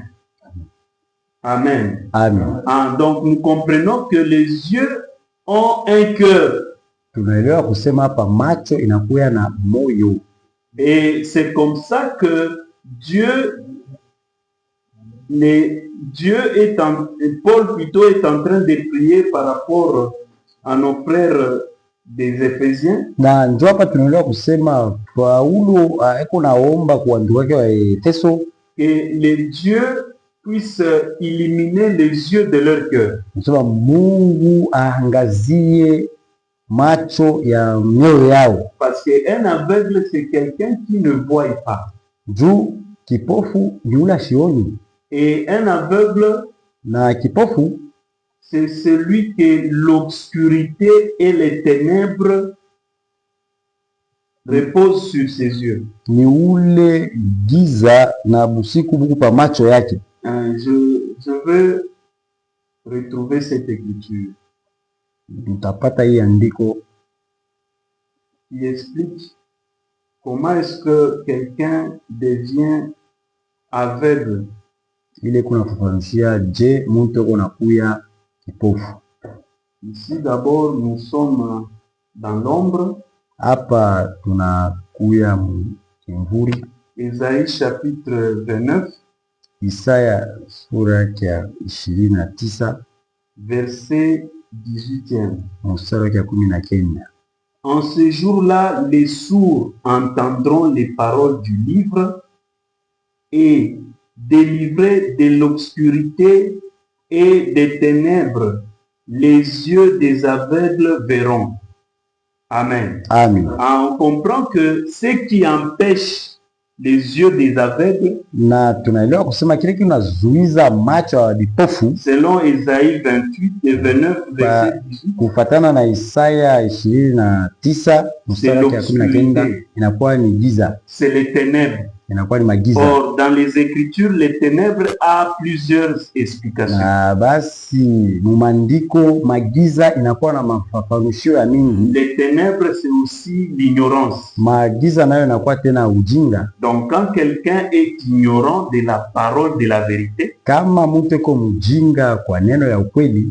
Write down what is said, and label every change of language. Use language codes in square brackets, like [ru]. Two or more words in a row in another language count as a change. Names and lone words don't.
[fr] Amen. [sw] Amen. [fr] Donc nous comprenons que les yeux ont un cœur. [sw] Tunaelewa kusema hapa macho inakuwa na moyo. [fr] Et c'est comme ça que Paul plutôt est en train de prier par rapport à nos frères des Éphésiens. [sw] Na ndio hapa tunaelewa kusema Paulo eko naomba kwa ndugu wake wa Efeso, [fr] que le Dieu puisse illuminer les yeux de leur cœur. [sw] Nasema Mungu aangazie macho ya mioyo yao. [fr] Parce qu'un aveugle, c'est quelqu'un qui ne voit pas. [sw] Juu kipofu ni ule asioni, [fr] Et un aveugle, [sw] na kipofu [fr] c'est celui que l'obscurité et les ténèbres reposent sur ses yeux. [sw] ni ule giza na busiku buku pa macho yake. [fr] Je veux retrouver cette écriture [sw] Mtapata hii andiko [fr] qui explique comment est-ce que quelqu'un devient aveugle. [sw] ile kunafafanushia je mtu ako nakuya kipofu. [fr] Ici d'abord nous sommes dans l'ombre. [sw] Hapa tunakuya mkimvuri. [fr] Ésaïe chapitre 29 [sw] Isaya sura yake ya 29 [fr] verset 18e. [sw] mstari wake ya 19. [fr] En ce jour-là, les sourds entendront les paroles du livre et délivrés de l'obscurité et des ténèbres, les yeux des aveugles verront. Amen. [sw] Amen. [fr] On comprend que ce qui empêche les yeux des aveugles, [sw] Na tunaelewa kusema kile kinazuiza macho ya vipofu [fr] selon Ésaïe 28 et 29 verset 18, [sw] kufatana na Isaya 29 mstari wake ya 19 inakuwa ni giza, [fr] c'est les ténèbres. [sw] inakuwa ni magiza. [fr] Or, dans les Écritures, les ténèbres a plusieurs explications. [sw] Na basi mumandiko magiza inakuwa na mafafanushio ya mingi. [fr] Les ténèbres, c'est aussi l'ignorance. [sw] Magiza nayo inakuwa tena ujinga. [fr] Donc, quand quelqu'un est ignorant de la parole de la vérité, [sw] Kama mtu eko mjinga kwa neno ya ukweli,